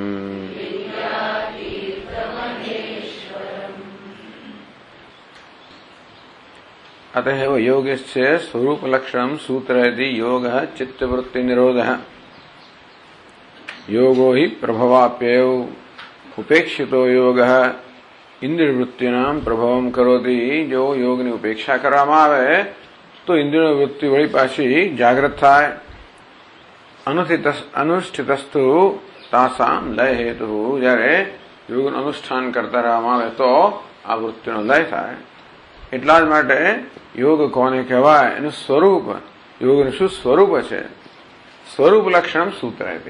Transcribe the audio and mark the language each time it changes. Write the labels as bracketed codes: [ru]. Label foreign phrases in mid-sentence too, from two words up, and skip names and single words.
[sa] अतः योगस्य स्वरूपलक्षणं सूत्रयति योगः चित्तवृत्तिनिरोधः। योगो हि प्रभवाप्ययौ उपेक्षितो योगः इंद्रियवृत्तिनां प्रभावम करोति। [gu] जो योगની ઉપેક્ષા કરવામાં આવે તો ઇન્દ્રિય વૃત્તિ વળી પાછી જાગૃત થાય। [sa] अनुष्ठितस्तु तासाम लय हेतु। [gu] જ્યારે યોગનું અનુષ્ઠાન કરતા રહેવામાં આવે તો આ વૃત્તિનો લય થાય। એટલા જ માટે યોગ કોને કહેવાય, એનું સ્વરૂપ, યોગનું શું સ્વરૂપ છે, [sa] स्वरूप लक्षणम सूत्रयति।